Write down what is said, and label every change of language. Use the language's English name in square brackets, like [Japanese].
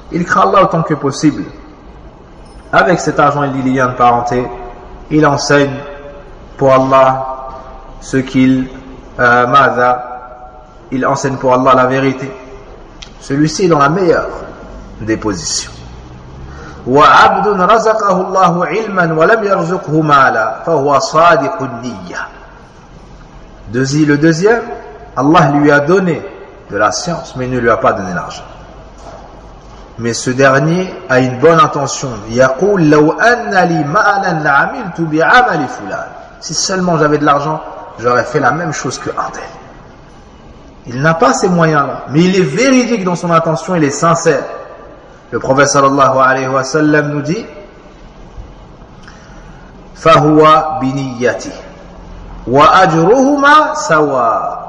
[French] Il craint Allah autant que possible. Avec cet argent, il lit les liens de parenté. Il enseigne pour Allah ce qu'il maza. Il enseigne pour Allah la vérité. Celui-ci est dans la meilleure des positions. [Arabic] وعبد رزقه الله علما ولم يرزقه مالا فهو صادق النية. [French] Le deuxième, Allah lui a donné de la science, mais ne lui a pas donné l'argent. Mais ce dernier a une bonne intention. [Arabic] يقول لو أن لي مالا لعملت بعمل فلان. [French] Si seulement j'avais de l'argent, j'aurais fait la même chose que un tel. Il n'a pas ces moyens-là, mais il est véridique dans son intention, il est sincère. Le prophète sallallahu alayhi wa sallam nous dit, [Arabic] فَهُوَ بِنِيَّتِ وَأَجْرُهُمَا سَوَى.